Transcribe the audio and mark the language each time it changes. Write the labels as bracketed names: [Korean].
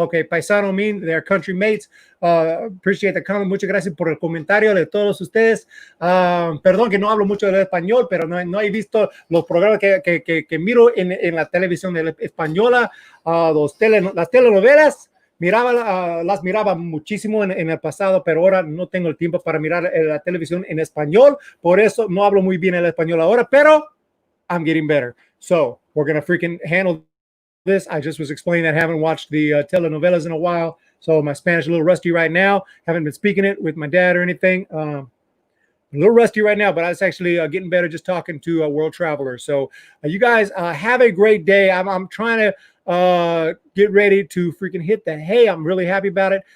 [English] Okay, paisano mean they're country mates. Appreciate the comment. [Spanish] Muchas gracias por el comentario de todos ustedes. Perdón que no hablo mucho del español, pero no he visto los programas que miro en la televisión española. Las telenovelas las miraba muchísimo en el pasado, pero ahora no tengo el tiempo para mirar la televisión en español. Por eso no hablo muy bien el español ahora, pero [English] I'm getting better. So we're going to freaking handle this. I just was explaining that I haven't watched the telenovelas in a while, so my Spanish a little rusty right now. Haven't been speaking it with my dad or anything. A little rusty right now, but I was actually getting better just talking to World Traveler. So you guys have a great day. I'm trying to get ready to freaking hit the hay. I'm really happy about it.